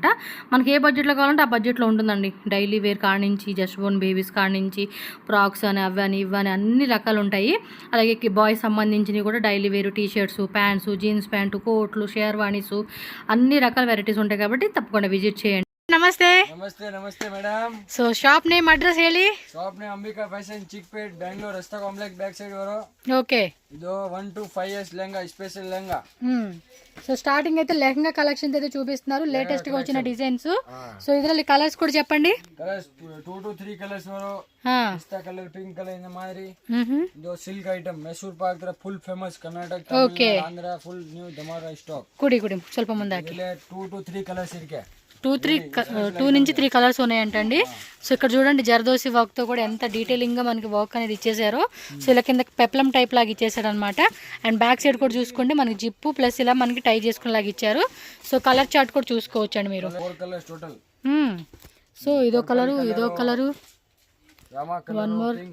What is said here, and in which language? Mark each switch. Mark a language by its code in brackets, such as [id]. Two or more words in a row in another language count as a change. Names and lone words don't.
[te] మనకి ఏ బడ్జెట్లో కావాలంటే ఆ బడ్జెట్లో ఉంటుందండి. [en] daily wear [te] కాడ నుంచి, [en] just born babies [te] కాడ నుంచి, ఫ్రాక్స్ అని, అవని ఇవని అన్ని రకాలు ఉంటాయి. అలాగే బాయ్స్ సంబంధించినవి కూడా [en] daily wear, [te] టీషర్ట్స్, ప్యాంట్స్, [en] jeans pant, [te] కోట్లు, షేర్వాణీస్, అన్ని రకాల వెరైటీస్ ఉంటాయి. కాబట్టి తప్పకుండా విజిట్ చేయండి. [kn] ನಮಸ್ತೆ ನಮಸ್ತೆ ನಮಸ್ತೆ ಮೇಡಮ್. [en] so shop name address [kn] ಹೇಳಿ. [en] shop name [kn] ಅಂಬಿಕಾ ಫ್ಯಾಷನ್ ಚಿಕ್ಪೇಟ್ ಬೆಂಗಳೂರು ರಸ್ತಾ ಕಾಂಪ್ಲೆಕ್ಸ್ [en] back side [kn] ಬರೋ. [te] ఓకే. ಇದು [en] 1 to 5 years [te] లెహంగా స్పెషల్ లెహంగా. సో స్టార్టింగ్ అయితే లెహంగా కలెక్షన్స్ అయితే చూపిస్తున్నారు, లేటెస్ట్ గా వచ్చిన డిజైన్స్. సో ಇದರಲ್ಲಿ కలర్స్ కూడా చెప్పండి. [en] colours 2 to 3 colours [kn] ಬರೋ. ಪಿಸ್ತಾ ಕಲರ್, [en] pink colour [kn] ಇಂದ ಮಾದರಿ. ಇದು [en] silk item [kn] ಮೈಸೂರ್ ಪಾಕ್ ತರ ಫುಲ್ ಫೇಮಸ್ ಕರ್ನಾಟಕ, ತಮಿಳುನಾಡು, ಆಂಧ್ರ [en] full new [kn] ಧಮಾರ ಸ್ಟಾಕ್. కుడి కుడి ಸ್ವಲ್ಪ ಮುಂದೆ ಹಾಕಿ. [en] 2 to 3 colours [kn] ఇరికే. [te] 2 నుంచి 3 కలర్స్ ఉన్నాయంటండి. సో ఇక్కడ చూడండి, జర్దోసి వర్క్తో కూడా ఎంత డీటెయిలింగ్గా మనకి వర్క్ అనేది ఇచ్చేసారో. సో ఇలా కింద [en] peplum type [te] లాగా ఇచ్చేసాడు అనమాట. [en] and back side [te] కూడా చూసుకోండి, మనకి జిప్పు ప్లస్ ఇలా మనకి టై చేసుకునేలాగా ఇచ్చారు. సో [en] colour chart [te] కూడా చూసుకోవచ్చు అండి మీరు. సో ఇదో కలరు, ఇదో కలరు, [en] one more.